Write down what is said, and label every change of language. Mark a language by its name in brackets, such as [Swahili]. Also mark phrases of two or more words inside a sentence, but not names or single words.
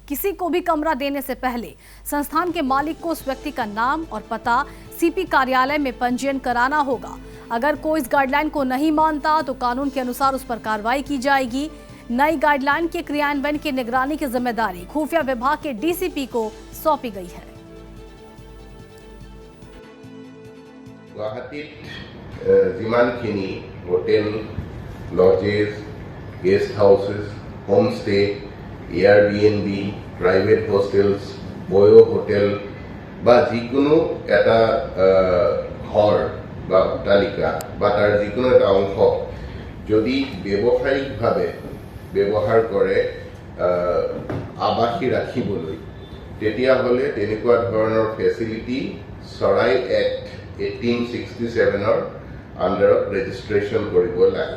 [Hindi] किसी को भी कमरा देने से पहले संस्थान के मालिक को उस व्यक्ति का नाम और पता सीपी कार्यालय में पंजीयन कराना होगा। अगर कोई इस गाइडलाइन को नहीं मानता तो कानून के अनुसार उस पर कार्रवाई की जाएगी। नई गाइडलाइन के क्रियान्वयन की निगरानी की जिम्मेदारी खुफिया विभाग के डीसीपी को सौंपी गई है। [English] যিমানখিনি hotels, lodges, guest houses, homestay, Airbnb, private hostels, [Assamese] বয়ো হোটেল বা যিকোনো এটা ঘর বা অট্টালিকা বা তাৰ যিকোনো এটা অংশ যদি ব্যৱসায়িকভাৱে ব্যৱহাৰ কৰে আৱাসী ৰাখিবলৈ, তেতিয়াহ'লে তেনেকুৱা ধৰণৰ ফেচিলিটি চৰাই এক্ট 1867 আন্ডাৰত ৰেজিষ্ট্ৰেশ্যন কৰিব লাগে।